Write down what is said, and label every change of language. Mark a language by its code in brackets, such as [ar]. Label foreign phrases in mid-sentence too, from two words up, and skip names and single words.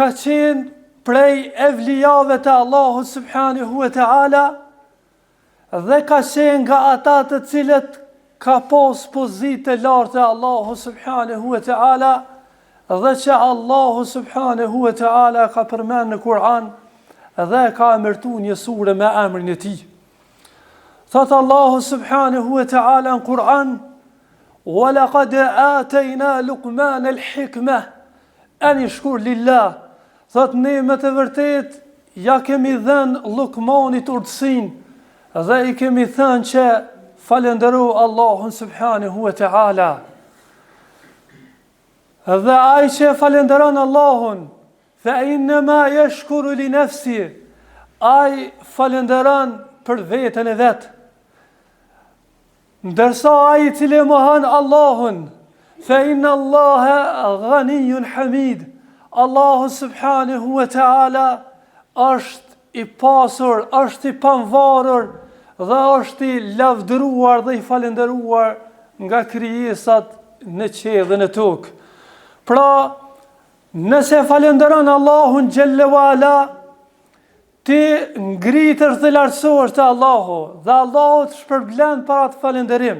[sq] qenë prej evlijave të Allahu [ar] سبحانه وتعالى, [sq] dhe ka qenë nga ata të cilët ka pas pozitë të lartë e Allahu [ar] سبحانه وتعالى, [sq] dhe që Allahu [ar] سبحانه وتعالى [sq] ka përmend në Kur'an dhe ka emërtuar një sure me emrin e tij. Thot Allahu [ar] سبحانه وتعالى [sq] në Kur'an: [ar] "ولقد آتينا لقمان الحكمة أن يشكر لله." [sq] Thot ne me të vërtet ja kemi dhënë Luqmanit urtësinë dhe i kemi thënë që falëndero Allahun [ar] سبحانه وتعالى. [sq] Dhe ai që falënderon Allahun, [ar] فإنما يشكر لنفسه, [sq] ai falënderon për veten e vet. Ndërsa ai i cili mohon Allahun, [ar] فإن الله غني حميد, [sq] Allahu [ar] سبحانه وتعالى [sq] është i pasur, është i pavarur dhe është i lavdëruar dhe i falënderuar nga krijesat në qiell dhe në tokë. Pra, nëse falënderon Allahun [ar] جل وعلا, [sq] ti ngritësh dhe lartësohesh te Allahu, dhe Allahu të shpërblen para të falënderim.